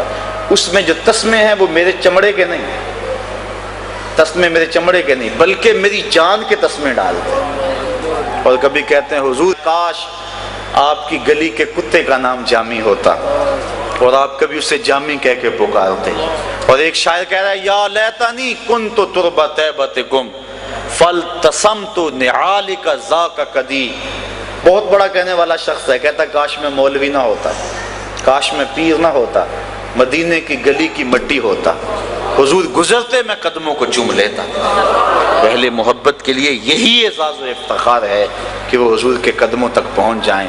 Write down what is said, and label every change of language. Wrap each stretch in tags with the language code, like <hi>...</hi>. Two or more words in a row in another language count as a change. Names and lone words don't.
<ur>اس میں جو تسمے ہیں وہ میرے چمڑے کے نہیں، تسمے میرے چمڑے کے نہیں بلکہ میری جان کے تسمے ڈالتے ہیں۔ اور کبھی کہتے ہیں حضور کاش آپ کی گلی کے کتے کا نام جامی ہوتا اور آپ کبھی اسے جامی کہہ کے پکارتے۔ اور ایک شاعر کہہ رہا ہے،</ur> <ar>یا لیتنی کنت تربۃ طیبتکم فالتسمت نعالک ذاک قدی۔</ar> <ur>بہت بڑا کہنے والا شخص ہے، کہتا کاش میں مولوی نہ ہوتا، کاش میں پیر نہ ہوتا، مدینے کی گلی کی مٹی ہوتا، حضور گزرتے میں قدموں کو چوم لیتا۔ اہل محبت کے لیے یہی اعزاز و افتخار ہے کہ وہ حضور کے قدموں تک پہنچ جائیں۔</ur>